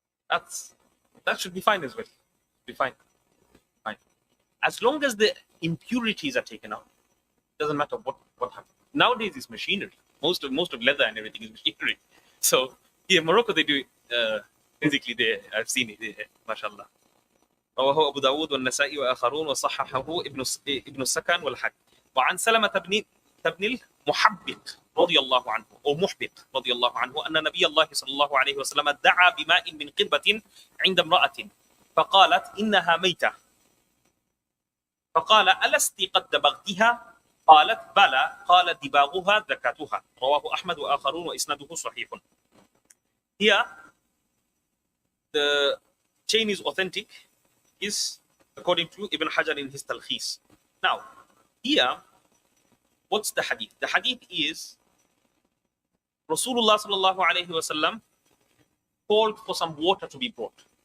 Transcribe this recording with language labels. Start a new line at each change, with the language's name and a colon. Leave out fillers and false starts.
English: That should be fine as well. Be fine. As long as the impurities are taken out, doesn't matter what happens. Nowadays it's machinery. Most of leather and everything is machinery. So here in Morocco they do it physically there. I've seen it there. MashaAllah.
Arabic: رواه أبو داود والنسائي وآخرون وصححه ابن السكن والحاكم. وعن سلمة بن المحبط رضي الله عنه أو محبط رضي الله عنه أن نبي الله صلى الله عليه وسلم دعا بماء من قربة عند امرأة فقالت إنها ميتة فقال ألست قد دبغتها قالت بلى قال دباغها ذكاتها. رواه أحمد وآخرون وإسناده صحيح.
English: Here the chain is authentic, is according to Ibn Hajar in his Talkhis. Now, here, what's the hadith? The hadith is Rasulullah sallallahu alayhi wasallam called for some water to be brought.